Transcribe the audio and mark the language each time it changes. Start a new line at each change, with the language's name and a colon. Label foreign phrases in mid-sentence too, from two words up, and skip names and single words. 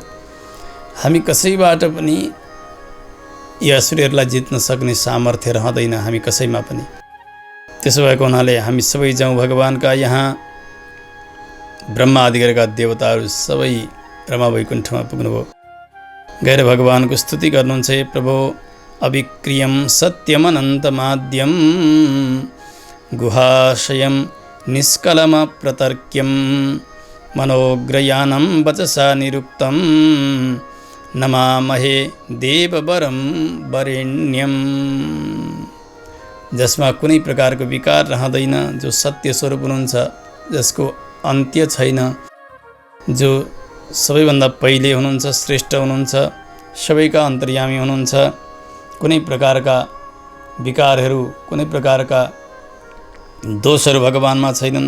Nepali: हामी कसैबाट पनि यी असुरहरूलाई जित्न सक्ने सामर्थ्य रहँदैन हामी कसैमा पनि। त्यसो भएको हुनाले हामी सबै जाउँ भगवानका यहाँ। ब्रह्मा आदिका देवताहरू सबै रमा वैकुण्ठमा पुग्नुभयो। गएर भगवानको स्तुति गर्नुहुन्छ, हे प्रभु
Sanskrit: अविक्रियम सत्यमनन्तमाद्यम गुहाशयम निष्कलम प्रतर्क्यम मनोग्रयानं वचसा निरुक्तं नमामहे देववरं वरेण्यम।
Nepali: जसमा कुनै प्रकारको विकार रहँदैन, जो सत्य स्वरूप हुनुहुन्छ, जसको अन्त्य छैन, जो सबैभन्दा पहिले हुनुहुन्छ, श्रेष्ठ हुनुहुन्छ, सबैका अन्तर्यामी हुनुहुन्छ। कुनै प्रकारका विकारहरू, कुनै प्रकारका दोषहरू भगवानमा छैनन्।